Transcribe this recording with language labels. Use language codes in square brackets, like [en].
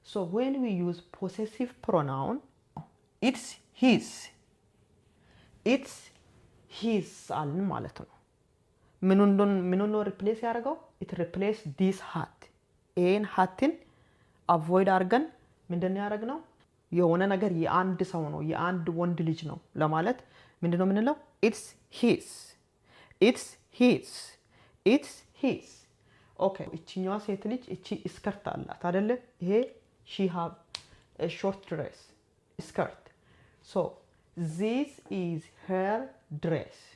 [en] So when we use possessive pronoun, it's his. It's his [am] አልን ማለት ነው። ምኑን ነው ሪፕሌስ ያደርገው? [en] it replace this hat. [am] ይሄን hatin avoid አድርገን ምንድነው ያደረግነው? የሆነ ነገር የአንድ ሰው ነው የአንድ ወንድ ልጅ ነው ለማለት ምንድነው የምንለው? [en] it's his. It's his. It's his. Okay. [am] እቺኛዋ ሴት ልጅ እቺ ስከርት አላት አይደለ? [en] ይሄ she have a short dress, skirt. So this is her dress.